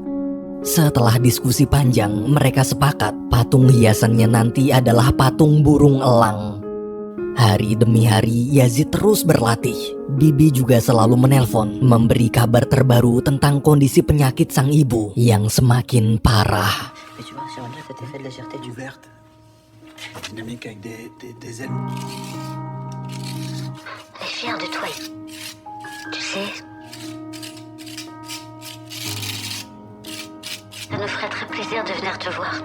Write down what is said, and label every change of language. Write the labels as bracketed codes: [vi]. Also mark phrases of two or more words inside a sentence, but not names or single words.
[id] Setelah diskusi panjang, mereka sepakat patung hiasannya nanti adalah patung burung elang. Hari demi hari, Yazid terus berlatih. Bibi juga selalu menelpon, memberi kabar terbaru tentang kondisi penyakit sang ibu yang semakin parah. [fr] Mais tu vois, j'aimerais bien cet effet de légèreté du Verte. Dynamique avec des ailes. Elle est fière de toi. Tu sais, ça nous ferait très plaisir de venir te voir.